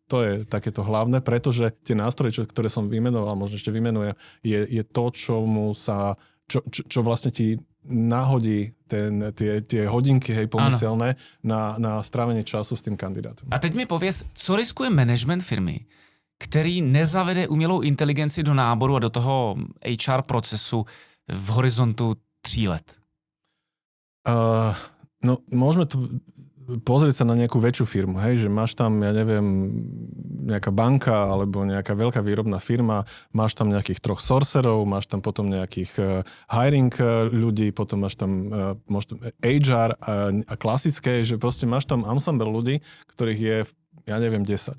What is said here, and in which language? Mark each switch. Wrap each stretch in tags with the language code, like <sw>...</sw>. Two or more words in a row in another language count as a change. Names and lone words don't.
<sk>To je takéto hlavné, pretože tie nástroje, ktoré som vymenoval, možno ešte vymenujem, je to, čo vlastne ti nahodí tie hodinky, hej, pomyselné na strávenie času s tým kandidátom.</sk> <cs>A teď mi pověz, co riskuje management firmy, který nezavede umělou inteligenci do náboru a do toho HR procesu v horizontu 3 let? No,</cs> <sk>môžeme tu pozrieť sa na nejakú väčšiu firmu, hej, že máš tam, ja neviem, nejaká banka alebo nejaká veľká výrobná firma, máš tam nejakých 3 sorcerov, máš tam potom nejakých hiring ľudí, potom máš tam HR a klasické, že proste máš tam ensemble ľudí, ktorých je, ja neviem, 10.</sk>